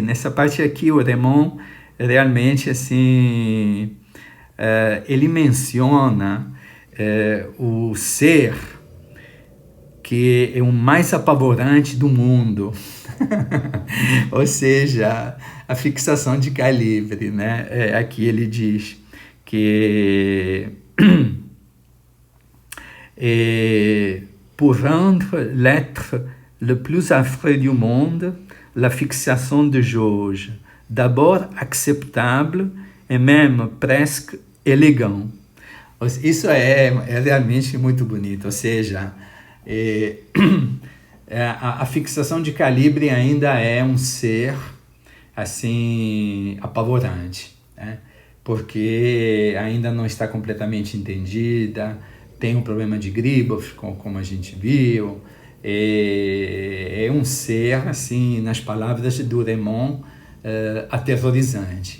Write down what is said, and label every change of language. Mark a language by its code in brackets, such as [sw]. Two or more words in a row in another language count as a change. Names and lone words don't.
[pt] Nessa parte aqui o Raymond realmente assim, ele menciona o ser que é o mais apavorante do mundo. Ou seja, a fixação de calibre, né? Aqui ele diz que [fr] pour rendre l'être le plus affreux du monde, la fixation de jauge, d'abord acceptable et même presque élégant. [pt] Isso é realmente muito bonito, ou seja, a fixação de calibre ainda é um ser assim apavorante, né? porque ainda não está completamente entendida, tem um problema de Gribov, como a gente viu, é um ser, assim, nas palavras do Raymond, aterrorizante.